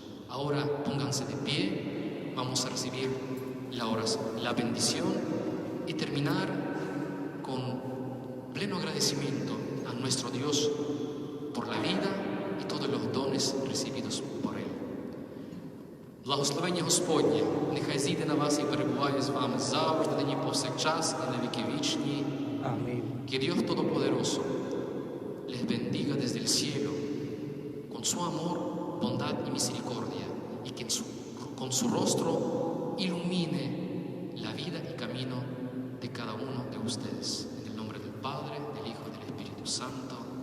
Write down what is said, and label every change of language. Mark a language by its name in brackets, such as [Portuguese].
[Spanish] Ahora pónganse de pie, vamos a recibir la bendición y terminar con pleno agradecimiento a nuestro Dios por la vida і todos los dones recibidos por Él. [Ukrainian] Благословення Господнє нехай зійде на вас і перебуває з вами завжди, нині повсякчас і на віки вічні. [Spanish] Amén. Que Dios Todopoderoso les bendiga desde el cielo con su amor, bondad y misericordia, y que con su rostro ilumine la vida y camino de cada uno de ustedes. En el nombre del Padre, del Hijo y del Espíritu Santo.